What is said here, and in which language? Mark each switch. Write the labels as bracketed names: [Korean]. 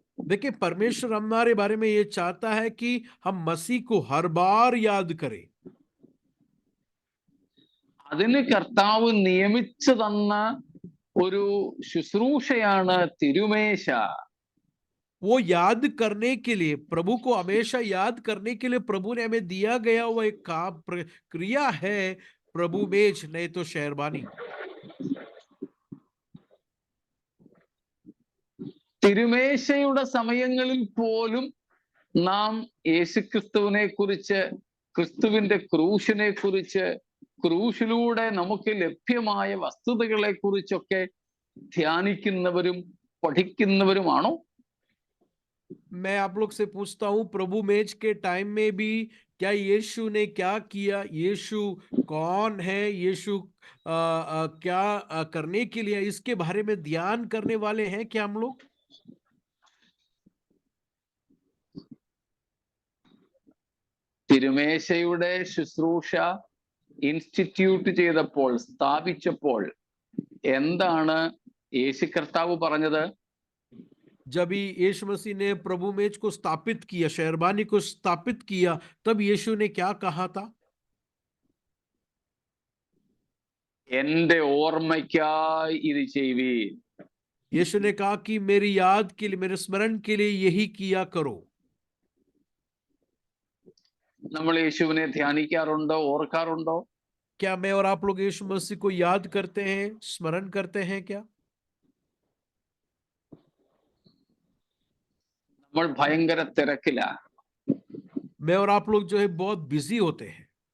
[Hindi] देखिए, परमेश्वर हमारे बारे में ये चाहता है कि हम मसीह को हर बार याद करें. [Malayalam] അതിന് കർത്താവ് നിയമിച്ചു തന്ന ഒരു ശുശ്രൂഷയാണ് തിരുമേശ. [Hindi] वो याद करने के लिए, प्रभु को हमेशा याद करने के लिए प्रभु ने हमें दिया गया हुआ एक काम, क्रिया है प्रभु मेज, नहीं तो शेरबानी. [Malayalam] തിരുമേശയുടെ സമയങ്ങളിൽ പോലും നാം യേശുക്രിസ്തുവിനെ കുറിച്ച്, ക്രിസ്തുവിന്റെ ക്രൂശിനെ കുറിച്ച്, ക്രൂശിലൂടെ നമുക്ക് ലഭ്യമായ വസ്തുതകളെ കുറിച്ചൊക്കെ ധ്യാനിക്കുന്നവരും പഠിക്കുന്നവരുമാണോ? [Hindi] मैं आप लोग से पूछता हूं, प्रभु मेज के टाइम में भी क्या यीशु ने क्या किया, यीशु कौन है, यीशु क्या करने के लिए, इसके बारे में ध्यान करने वाले हैं क्या हम लोग? [Malayalam] തിരുമേശയുടെ ശുശ്രൂഷ ഇൻസ്റ്റിറ്റ്യൂട്ട് ചെയ്തപ്പോൾ, സ്ഥാപിച്ചപ്പോൾ എന്താണ് യേശു കർത്താവ് പറഞ്ഞത്? [Hindi] जब ही यीशु मसीह ने प्रभु मेज को स्थापित किया, शेरबानी को स्थापित किया, तब यीशु ने क्या कहा था? [Malayalam] എന്റെ ഓർമ്മയ്ക്കായി ഇത് ചെയ്യുവീൻ. [Hindi] यीशु ने कहा कि मेरी याद के लिए, मेरे स्मरण के लिए यही किया करो. [Malayalam] നമ്മൾ യേശുവിനെ ധ്യാനിക്കാറുണ്ടോ, ഓർക്കാറുണ്ടോ? [Hindi] क्या मैं और आप लोग यीशु मसीह को याद करते हैं, स्मरण करते हैं क्या? [Malayalam] നമ്മൾ ഭയങ്കര തിരക്കില. [Hindi] मैं और आप लोग जो है बहुत बिजी होते हैं,